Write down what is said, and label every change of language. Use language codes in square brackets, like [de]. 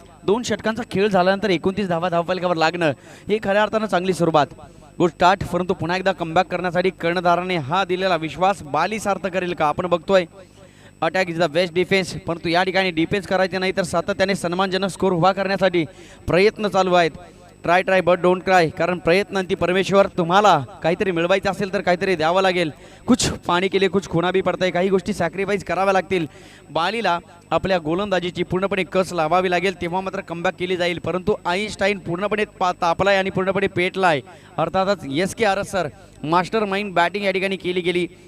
[mr] 2 षटकांचा खेळ झाल्यानंतर 29 धावा धावफलकावर लागणं ही खऱ्या अर्थानं चांगली सुरुवात. [en] Good start. [mr] परंतु पुन्हा एकदा कमबॅक करण्यासाठी कर्णधाराने हा दिलेला विश्वास बाली सार्थ करेल का. आपण बघतोय [en] attack is the best defence, [mr] परंतु या ठिकाणी डिफेन्स करायचे नाही तर सातत्याने सन्मानजनक स्कोर उभा करण्यासाठी प्रयत्न चालू आहेत. [en] try but don't cry, [mr] कारण प्रयत्नांती परमेश्वर. तुम्हाला काहीतरी मिळवायचं असेल तर काहीतरी द्यावं लागेल. [hi] कुछ पाणी केले कुछ खुणा भी पडताय. [mr] काही गोष्टी सॅक्रिफाईस कराव्या लागतील. बालीला आपल्या गोलंदाजीची पूर्णपणे कस लावावी लागेल, तेव्हा मात्र कमबॅक केली जाईल. परंतु आईन्स्टाईन पूर्णपणे तापलाय आणि पूर्णपणे पेटलाय. अर्थातच एस के आरस सर, मास्टर माइंड बॅटिंग या ठिकाणी केली गेली.